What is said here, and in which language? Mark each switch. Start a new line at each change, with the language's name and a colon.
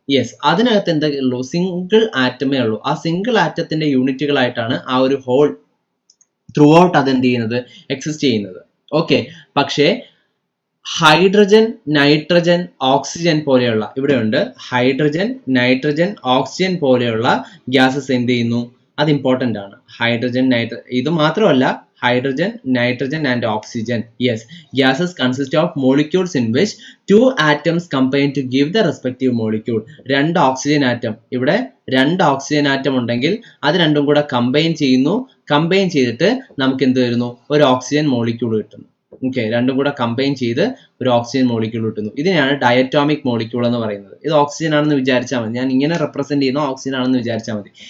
Malayalam: Yes, അതിനകത്ത് എന്തൊക്കെ ഉള്ളൂ, സിംഗിൾ ആറ്റമേ ഉള്ളൂ. ആ സിംഗിൾ ആറ്റത്തിന്റെ യൂണിറ്റുകളായിട്ടാണ് ആ ഒരു ഹോൾ ത്രൂ ഔട്ട് അത് എന്ത് ചെയ്യുന്നത്, എക്സിസ്റ്റ് ചെയ്യുന്നത്. ഓക്കെ, പക്ഷേ ഹൈഡ്രജൻ, നൈട്രജൻ, ഓക്സിജൻ പോലെയുള്ള, ഇവിടെയുണ്ട് ഹൈഡ്രജൻ, നൈട്രജൻ, ഓക്സിജൻ പോലെയുള്ള ഗ്യാസസ് എന്ത് ചെയ്യുന്നു, അത് ഇമ്പോർട്ടന്റ് ആണ്. ഹൈഡ്രജൻ, ഇത് മാത്രമല്ല,
English: hydrogen, nitrogen and oxygen. Yes, gases consist of molecules in which two atoms combine to give the respective molecule.
Malayalam: രണ്ട് ഓക്സിജൻ ആറ്റം, ഇവിടെ രണ്ട് ഓക്സിജൻ ആറ്റം ഉണ്ടെങ്കിൽ അത് രണ്ടും കൂടെ കമ്പൈൻ ചെയ്യുന്നു. കമ്പൈൻ ചെയ്തിട്ട് നമുക്ക് എന്ത് വരുന്നു, ഒരു ഓക്സിജൻ മോളിക്യൂൾ കിട്ടുന്നു. ഓക്കെ, രണ്ടും കൂടെ കമ്പൈൻ ചെയ്ത് ഒരു ഓക്സിജൻ മോളിക്യൂൾ കിട്ടുന്നു. ഇതിനെയാണ് ഡയറ്റോമിക് മോളിക്യൂൾ എന്ന് പറയുന്നത്. ഇത് ഓക്സിജൻ ആണെന്ന് വിചാരിച്ചാൽ മതി, ഞാൻ ഇങ്ങനെ റെപ്രസെന്റ് ചെയ്യുന്ന ഓക്സിജൻ ആണെന്ന് വിചാരിച്ചാൽ മതി.